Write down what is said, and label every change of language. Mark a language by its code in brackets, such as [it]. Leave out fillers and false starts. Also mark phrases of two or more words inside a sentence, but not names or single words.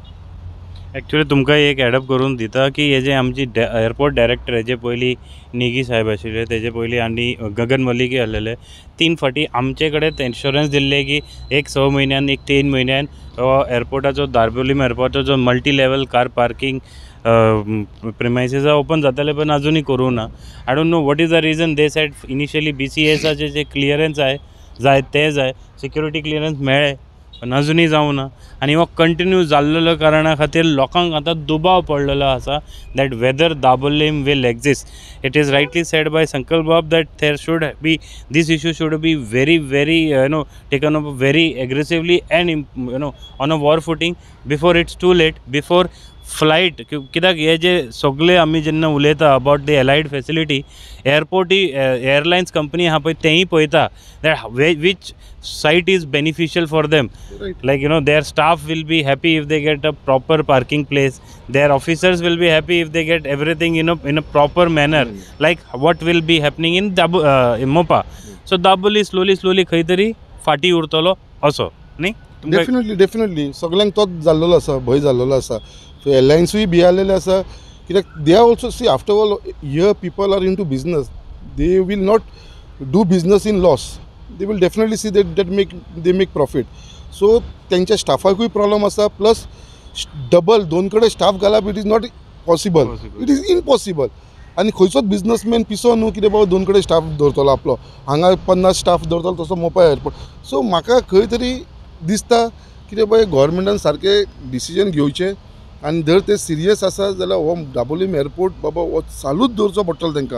[kok] ॲक्च्युली तुमकां एक एडअप करून दिता की हे जे आमची एअरपोर्ट डायरेक्टर हेजे पयलीं नेगी साहेब आशिल्ले तेजे पयलीं आनी गगन मलिकी आसलेले 3 फावटी आमचे कडेन इन्शुरन्स दिल्ले की 6 म्हयन्यान 3 म्हयन्यान हो एअरपोर्टाचो दाबोलीम एअरपोर्टाचो [en] multi level car parking premises open [kok] जाताले पण अजूनही करूं ना. [en] I don't know what is the reason. They said initially [kok] BCSचे जे क्लियरन्स जाय ते जाय [en] security clearance [kok] मेळ्ळे पण अजूनही जावं ना. आनी हो कंटिन्यू जाल्लेलो कारणा खातीर लोकांक आतां दुबाव पडलेलो आसा [en] that whether Dabolim will exist. It is rightly said by Sankalp Bab that there should be this issue should be very taken up very aggressively and on a war footing before it's too late before flight. [kok] कित्याक हे जे सगळे आमी जेन्ना उलयता [en] about the allied facility airport airline company [kok] आहा पळय तेंय पळयता [en] that which site is beneficial for them. लायक their staff will be happy if they get a proper parking place. Their officers will be happy if they get everything in a proper manner, like what will be happening in Mopa. [kok] So Daboli slowly खंय तरी फाटी उरतलो असो न्ही. डेफिनेटली सगळ्यांक तोच जाल्लेलो आसा, भंय जाल्लेलो आसा. [en] सो [kok] एअरलायन्सूय भियालेले आसा कित्याक [en] they are also see after all here people are into business. They will not do business in loss. They will definitely see they make profit. [kok] सो तेंच्या स्टाफाकूय प्रॉब्लम आसा [en] plus double [kok] 2 कडेन स्टाफ घालप [en] it is not possible. It is impossible. [kok] आनी खंयचोच बिजनसमॅन पिसो न्हू कितें बाबा 2 कडेन स्टाफ दवरतलो आपलो. हांगा 50 स्टाफ दवरतलो तसो मोपा एअरपोर्ट. सो म्हाका खंय तरी दिसता कितें बाबा गव्हर्मेंटान सारकें डिसिजन घेवचें आनी जर ते सिरियस आसा जाल्यार हो दाबोलीम एअरपोर्ट बाबा हो चालूच दवरचो पडटलो तांकां.